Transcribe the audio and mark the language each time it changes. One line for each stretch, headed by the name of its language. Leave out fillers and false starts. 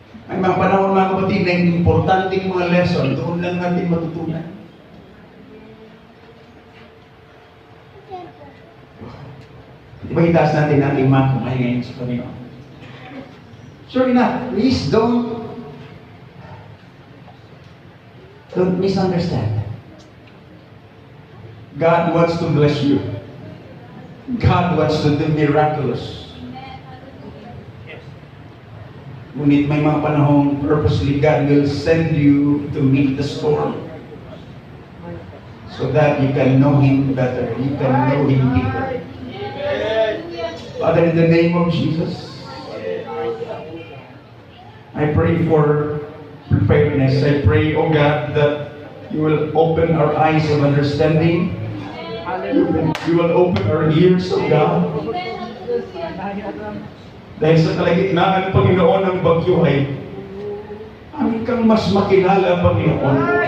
Filipino: May mga panahon mga kapatid na importanteng mga lesson, doon lang natin matutunan. Di ba itaas natin ating mga kamay ngayon sa Panginoon?
English: Sure enough, please don't misunderstand. God wants to bless you. God wants to do miraculous.
Filipino: Ngunit may mga panahong
English: purposely God will send you to meet the storm so that you can know Him better, you can know Him deeper. Father, in the name of Jesus, I pray for preparedness. I pray, oh God, that you will open our eyes of understanding. You will open our ears, oh God.
Filipino: Dahil sa kalagitnaan, Panginoon, ng bagyo ay amin kang mas makilala, Panginoon.